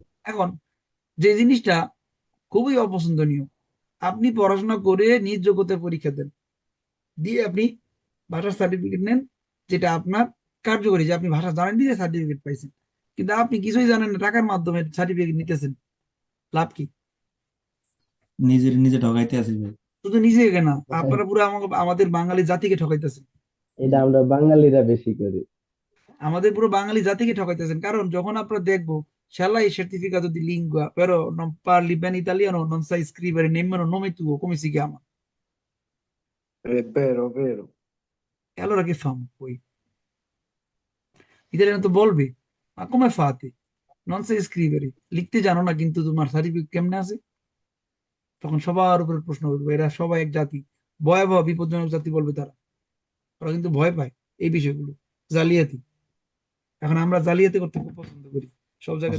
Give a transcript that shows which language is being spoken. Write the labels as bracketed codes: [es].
[bn] এখন যে জিনিসটা খুবই অপছন্দনীয়, আপনি পড়াশোনা করে নিজ যোগ্যতার পরীক্ষা দেন, দিয়ে আপনি ভাষার সার্টিফিকেট নেন, যেটা আপনার কার্যকরী, যে আপনি ভাষা জানেন দিয়ে সার্টিফিকেট পাইছেন, কিন্তু আপনি কিছুই জানেন না, টাকার মাধ্যমে সার্টিফিকেট নিতেছেন, লাভ কি? নিজের নিজে ঠকাইতে আছি ভাই। শুধু নিজেকে না, আপনারা পুরো আমাদের বাঙালি জাতিকে ঠকাইতেছেন। এটা আমরা বাঙালিরা বেশি করি। আমাদের পুরো বাঙালি জাতিকে ঠকাইতেছেন, কারণ যখন আপনারা দেখবো শালা [it] il certificato di lingua però non parli bene italiano, non sai scrivere nemmeno nome tuo, come si chiama? È vero, è vero. E allora che famo poi? Italiano [bn] তো বলবে, [it] ma come fate? Non sai scrivere, [bn] লিখতে জানো না, কিন্তু তোমার certificate কেমনে আছে? তখন সবার উপরে প্রশ্ন উঠবে, এরা সবাই এক জাতি, ভয়াবহ বিপজ্জনক জাতি বলবে তারা। ওরা কিন্তু ভয় পায় এই বিষয়গুলো, জালিয়াতি। এখন আমরা জালিয়াতি করতে খুব পছন্দ করি, সব জায়গায়